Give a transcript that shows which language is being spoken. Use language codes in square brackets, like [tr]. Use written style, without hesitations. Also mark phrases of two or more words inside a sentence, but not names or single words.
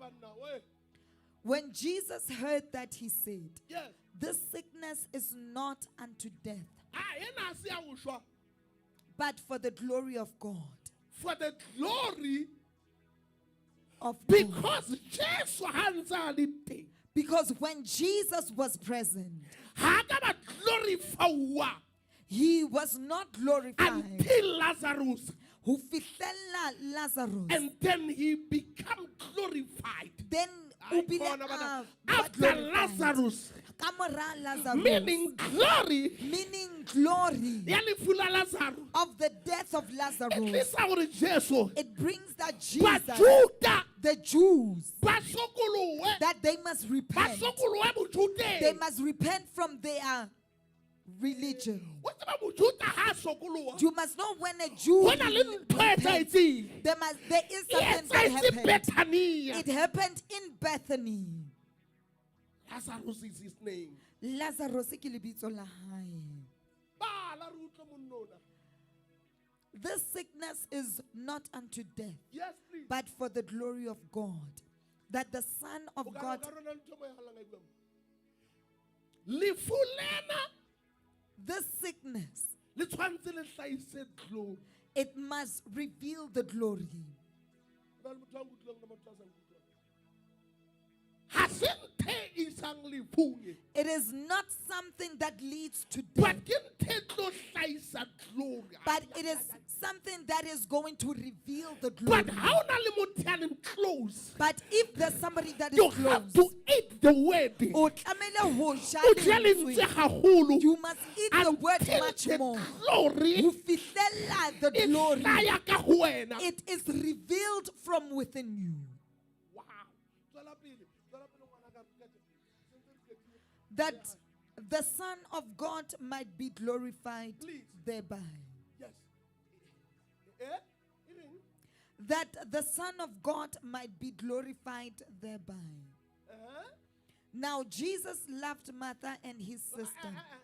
[en] When Jesus heard that, he said, Yes. this sickness is not unto death, [st] Yena a se a ho shwa. [en] but for the glory of God. For the glory, Of God. [st] because Jesu ha ntse a le teng. [en] Because when Jesus was present, [st] Ha ka ba glorify [en] he was not glorified. until Lazarus. [st] Ho fihlella Lazarus. [en] And then he become glorified. Then Ay, [st] o bile khona bana. a ba [en] After glorified. Lazarus, [st] Ka mora Lazarus. [en] meaning glory, Meaning glory [st] ya lefu la Lazarus. [en] of the death of At Lazarus. [st] least hore Jesu [en] It brings that [st] ba [en] Jesus, [st] Juda [en] the Jews, [st] ba sokolowe [en] that they must [st] ba [en] repent. [st] sokolowe [en] They [st] bojudeng. [en] must repent from their religion. [st] O tseba mojuda ha sokoloha [en] You must know when a Jew [st] hona le ntho e [en] repents, [st] etsahetseng. [en] there is something that It's happened. [st] Bethania. [en] It happened in Bethany. Lazarus is his name. [st] Lazarus ke lebitso la hae. Bala re utlwe monnona. [en] This sickness is not unto death, Yes, please. but for the glory of God, that the Son of God, [st] Lefu lena [en] this sickness, [st] le tshwantse le hlahise glory. [en] it must reveal the glory. [st] Ha se ntho e isang lefung e, [en] It is not something that leads to but death, [st] ke ntho e tlo hlahisa glory. [en] but it is something that is going to reveal the glory. But how [st] na le motho ya leng close? [en] But if there's somebody that is You have close, to eat the word. [st] o tlamehile ho ja O ja lentswe. lentswe haholo [en] You must eat the word until much the more. glory [st] Ho fihlella the e [en] glory. [st] hlaya ka ho wena. [en] It is revealed from within you. [st] Wow. Tswela pele, ngwanaka, [en] That the Son of God might be glorified Please. thereby. Yes. Even? That the Son of God might be glorified thereby. Now Jesus loved Martha and his sister.